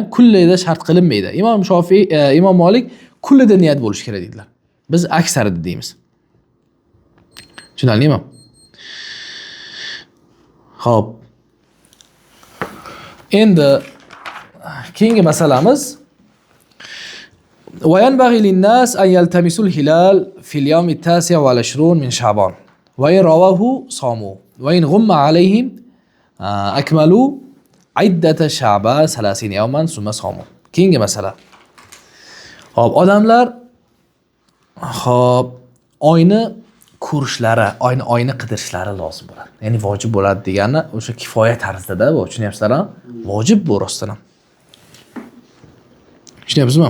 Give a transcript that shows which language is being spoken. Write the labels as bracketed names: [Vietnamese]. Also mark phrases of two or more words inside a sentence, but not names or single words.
[Uzbek] Kullida shart qilinmaydi. Imom Shofiy, Imom Malik kullida niyat bo'lishi kerak dedilar. Biz aksarida deymiz. Tushunarlimi? Xo'p. Endi keyingi masalamiz [Arabic] وينبغي للناس أن يلتمسوا الهلال في اليوم 29 من شعبان وإن رواه صاموا وإن غم عليهم أكملوا عدة شعبان 30 يوما ثم صاموا. [Uzbek] Keyingi masala. Xo'p, odamlar oyni ko'rishlari, oyni qidirishlari lozim bo'ladi. Ya'ni vojib bo'ladi degani o'sha kifoya tarzida bu, tushunyapsizlar-a? Vojib bu rostdan ham. Tushunyapsizmi?